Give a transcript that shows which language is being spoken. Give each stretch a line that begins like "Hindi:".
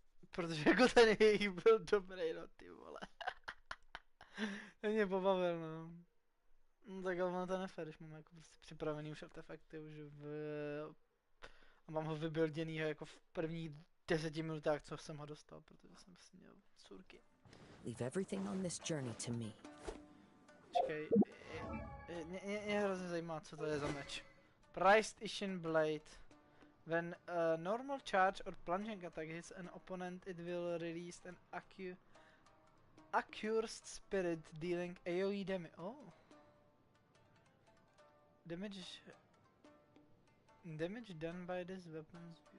Czech: Protože jako ten jejich byl dobrý, no ty vole. To mě pobavil, no. No tak ale ono to nefér, když mám jako prostě připravený už artefakty už a mám ho vybuilděnýho jako v prvních 10 minutách, co jsem ho dostal, protože jsem si měl surky.
English: Leave everything on this journey to me.
Czech: Počkej, mě hrozně zajímá, co to je za meč.
English: Priced Ishin Blade. When a normal charge or plunging attack hits an opponent, it will release an accursed spirit dealing AoE damage. Oh. Damage done by this weapons.